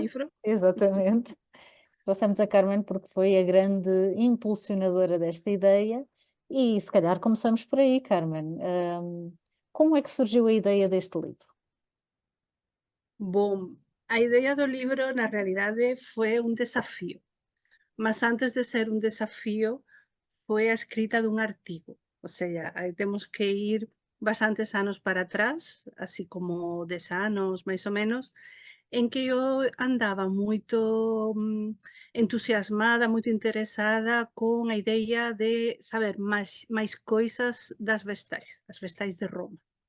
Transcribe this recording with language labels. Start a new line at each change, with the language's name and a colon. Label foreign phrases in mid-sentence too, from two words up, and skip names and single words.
Portuguese: livro. exatamente. Trouxemos a Carmen porque foi a grande impulsionadora desta ideia e se calhar começamos por aí, Carmen. Como é que surgiu a ideia deste livro? Bom, a ideia do livro,
Galician: na realidade, foi un desafío, mas antes de ser un desafío, foi a escrita dun artigo.
Spanish: O sea,
Galician: aí temos que ir bastantes anos para atrás, así como 10 anos, máis ou menos, en que eu andaba moito entusiasmada, moito interesada con a idea de saber máis coisas das vestais de Roma.